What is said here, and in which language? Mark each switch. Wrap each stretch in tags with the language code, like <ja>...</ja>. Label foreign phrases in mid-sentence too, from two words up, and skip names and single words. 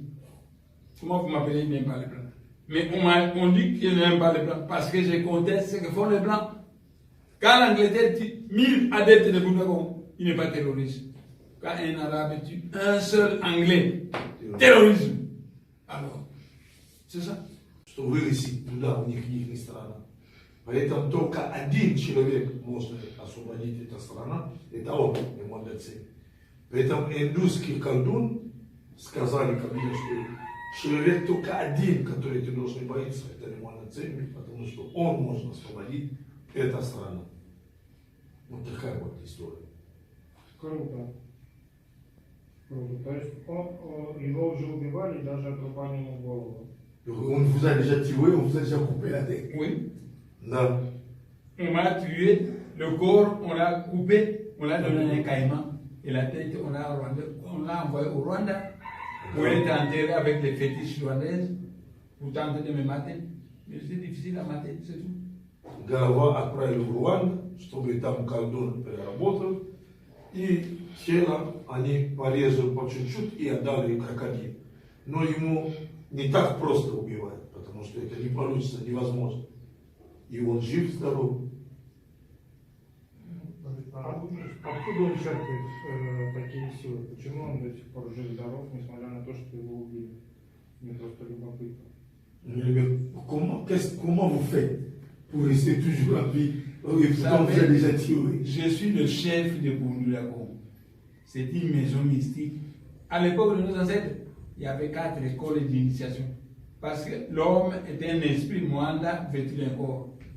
<fr>Comment vous m'appelez qui n'aime pas les Blancs? Mais on dit qu'il n'aime pas les Blancs parce que je conteste ce que font les Blancs. Quand l'Angleterre tue 1000 adeptes de Bouddha, il n'est pas terroriste. Quand un Arabe tue un seul Anglais, terrorisme. Alors, c'est ça.</fr> <ru>Что вывести туда, у них их страна. Поэтому только один человек может освободить эту страну, это он, и молодцы. Поэтому индусский колдун сказали ко мне, что человек только один, который ты должен бояться, это не молодцы, потому что он может освободить эту страну. Вот такая вот история. Круто. Круто. То есть его уже убивали, даже отрубали ему голову.</ru> <fr>On vous a déjà tué, on vous a déjà coupé la tête. Oui. Non. On m'a tué, le corps, on l'a coupé, on l'a donné un caïman. Et la tête, on l'a envoyé au Rwanda, où elle était enterrée avec les fétiches rwandaises, pour tenter de me mater. Mais c'est difficile à mater, c'est tout.</fr> <ru>Голова отправили в Руанду, чтобы там колдун переработал. И тело они порезали по чуть-чуть и отдали крокодилу. Но ему не так просто убивать, потому что это не получится, невозможно. И он жив, здоров. Откуда он черпает такие силы? Почему он до сих пор жив, здоров, несмотря на то, что его убили? Мне просто любопытно.</ru> <fr>Comment vous faites pour rester toujours en vie et pourtant vous avez déjà tué? Je suis le chef de Bundulago. C'est une maison mystique. À l'époque de nos ancêtres, il y avait 4 écoles d'initiation. Parce que l'homme était un esprit Mwanda vêtu d'un corps.</fr>